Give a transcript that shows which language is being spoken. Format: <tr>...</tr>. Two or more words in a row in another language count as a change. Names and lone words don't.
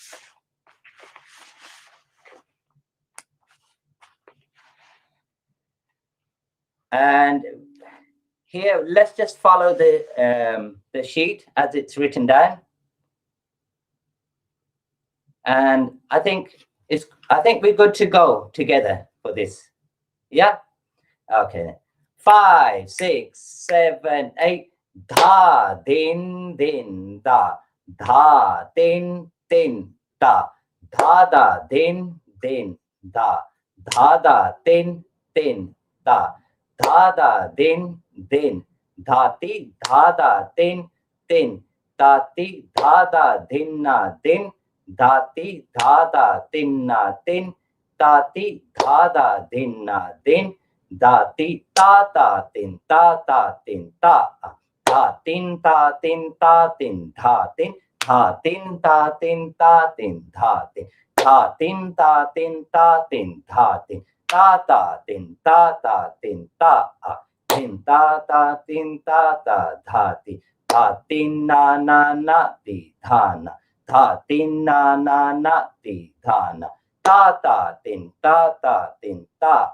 <en>And here, let's just follow the sheet as it's written down. And I think we're good to go together for this. Yeah. Okay. 5, 6, 7, 8. Dha din din da dha din din da dha da din din da dha da din din da dha da din din dhati dha da din din dati dha da din na din dhati dha da din na din dati dha da din na din dati ta ta tin ta ta tin ta ta tin ta tin ta tin ta tin ta tin ta tin ta tin ta tin ta tin ta tin ta tin ta tin ta ta tin ta ta tin ta tin ta ta tin ta ta tha ti ta tin na na na ti tha na tha tin na na na ti tha na ta ta tin ta ta tin ta.</en>